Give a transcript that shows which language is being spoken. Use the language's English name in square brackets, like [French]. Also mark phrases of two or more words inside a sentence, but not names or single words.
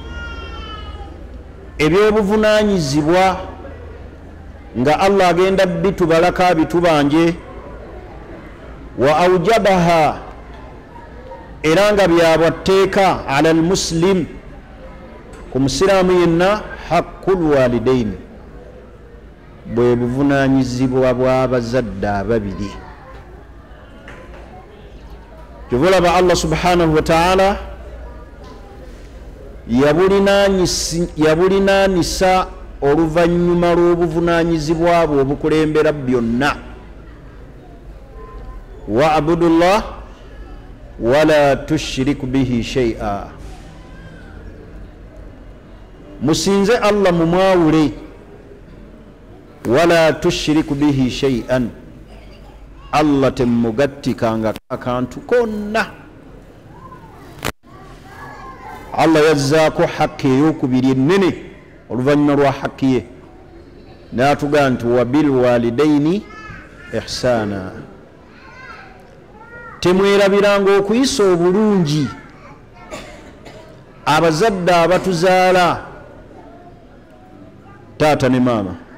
[Ganda] ebyobuvunaanyizibwa nga Allah agenda bitubalako abitubanje, [Arabic] وأوجبها, [Ganda] era nga byabwatteeka [Arabic] على المسلم, [Ganda] ku musiraamu yenna, [Arabic] حق الوالدين, [Ganda] bwe buvunaanyizibwa bw'abazadde ababiri. Kyovulaba Allah [Arabic] سبحانه وتعالى [Ganda] yabulinaanisa oluvannyuma lw'obuvunaanyizibwa bwe obukulembera byonna. [Arabic] واعبدوا الله ولا تشركوا به شيئا, [Ganda] musinze Allah mumwawule, [Arabic] ولا تشركوا به شيئا, [Ganda] Allah temugattikanga akantu konna. Allah yazzaako hakki ey'okubiri ennene oluvannyuma lwa hakki ye. n'atugaa nti [Arabic] وبالوالدين إحسانا, [Ganda] temwerabiranga okuyisa obulungi abazadde abatuzaala, taata ne maama.